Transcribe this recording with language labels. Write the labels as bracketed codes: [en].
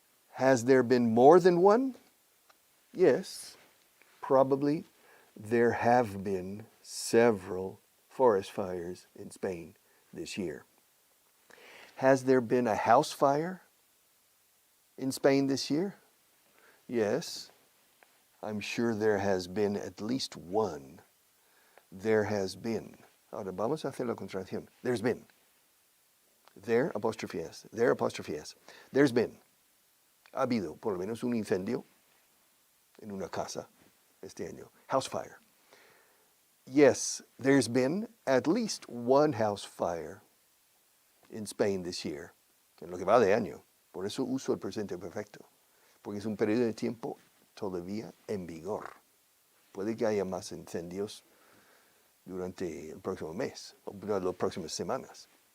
[en] Has there been more than one? Yes, probably there have been several forest fires in Spain this year. Has there been a house fire in Spain this year? Yes, I'm sure there has been at least one. There has been. [es] Ahora vamos a hacer la contracción. [en] There's been. There, apostrophe S. There, apostrophe S. There's been. [es] Ha habido por lo menos un incendio en una casa este año. [en] House fire. Yes, there's been at least one house fire in Spain this year. [es] En lo que va de año. Por eso uso el presente perfecto. Porque es un periodo de tiempo todavía en vigor. Puede que haya más incendios durante el próximo mes o durante las próximas semanas.